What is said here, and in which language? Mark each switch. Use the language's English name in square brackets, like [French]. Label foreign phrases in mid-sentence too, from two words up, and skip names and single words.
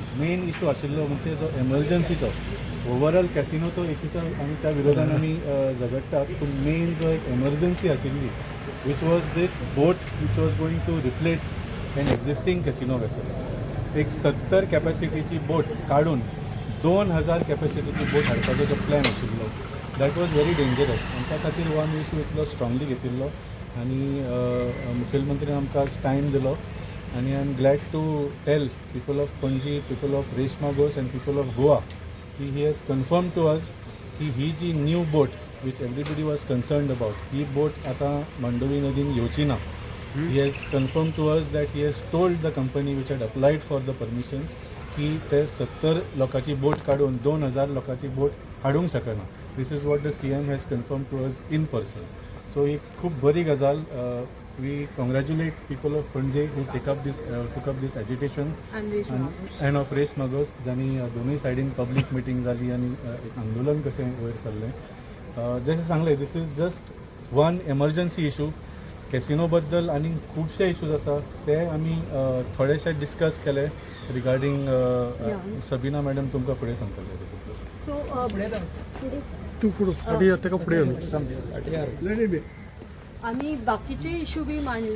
[Konkani] मेन इशू आशिल्लो म्हणजे जो एमर्जन्सीचो ओवरऑल कॅसिनोचो इशूचो आमी त्या विरोधान आमी झगडटात, पूण मेन जो एक एमर्जन्सी आशिल्ली [English] which was this boat which was going to replace an existing casino vessel. [Konkani] एक 70 कॅपॅसिटीची बोट काढून 2000 कॅपॅसिटीची बोट हाडपाचो जो प्लॅन आशिल्लो [English] that was very dangerous. [Konkani] आनी त्या खातीर हो आमी इशू इतलो स्ट्रॉंगली घेतिल्लो आनी मुखेलमंत्रीन आमकां टायम दिलो आनी [English] I am glad to tell people of Panaji, people of Reis Magos and people of Goa [Konkani] की [English] he has confirm to us [Konkani] की ही जी न्यू बोट [English] which everybody was concerned about [Konkani] ही बोट आतां मांडोवी नदीन येवची ना. [English] He has confirmed to us that he has told the company which had applied for the permissions [Konkani] की ते 70 लोकांची बोट काढून 2000 लोकांची बोट हाडूंक शकना. [English] This is what the CM has confirmed to us in person. [Konkani] So ही खूब बरी गजाल. [English] We congratulate people of Panje who took up this agitation and of Resh Magos [Konkani] ज्यांनी दोनूय सायडीन पब्लीक मिटींग जाली आनी एक आंदोलन कशें वयर सरलें. जशें सांगलें [English] this is just one emergency issue. [Konkani] कॅसिनो बद्दल आनी खुबशे इशूज आसा ते आमी थोडेशे डिस्कस केले रिगार्डींग सबिना मॅडम तुमकां फुडें सांगतले. आमी बाकीचे इशू बी मांडले.